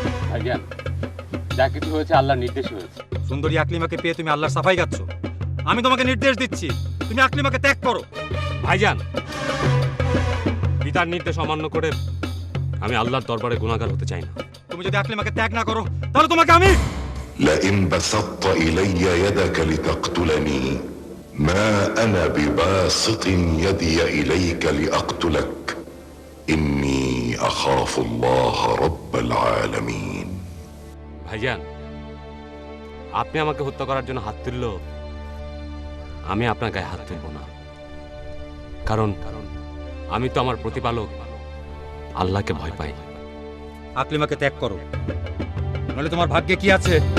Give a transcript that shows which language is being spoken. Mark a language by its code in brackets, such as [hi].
[bn] ভাইজান, যা কিছু হয়েছে আল্লাহর নির্দেশে হয়েছে। সুন্দরী আকলিমাকে পেয়ে তুমি আল্লাহর সাফাই গাচ্ছ। আমি তোমাকে নির্দেশ দিচ্ছি, তুমি আকলিমাকে ত্যাগ করো। ভাইজান, পিতার নির্দেশ অমান্য করে আমি আল্লাহর দরবারে গুনাহগার হতে চাই না। তুমি যদি আকলিমাকে ত্যাগ না করো তাহলে তোমাকে আমি [ar] لئن بسطت إلي يدك لتقتلني ما أنا بباسط يدي إليك لأقتلك إني أخاف الله رب العالمين। [bn] ভাইজান, আপনি আমাকে হত্যা করার জন্য হাত তুললো, আমি আপনার গায়ে হাত তুলব না। কারণ আমি তো আমার প্রতিপালক আল্লাহকে ভয় পাই। আকলিমাকে ত্যাগ করো, নইলে তোমার ভাগ্যে কি আছে?